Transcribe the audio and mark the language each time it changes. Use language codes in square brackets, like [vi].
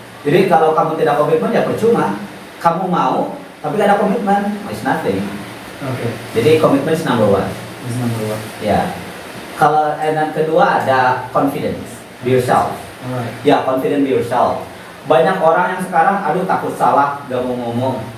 [id] Jadi kalau kamu tidak komitmen ya percuma. Kamu mau tapi gak ada komitmen, [en] it's nothing. Oke. [id] Jadi komitmen [en] is number one. Number one. [id] Ya. Kalau yang kedua ada confidence. [en] Be yourself. Alright. [id] Ya, [en] confident be yourself. [id] Banyak orang yang sekarang, aduh takut salah, gak mau ngomong.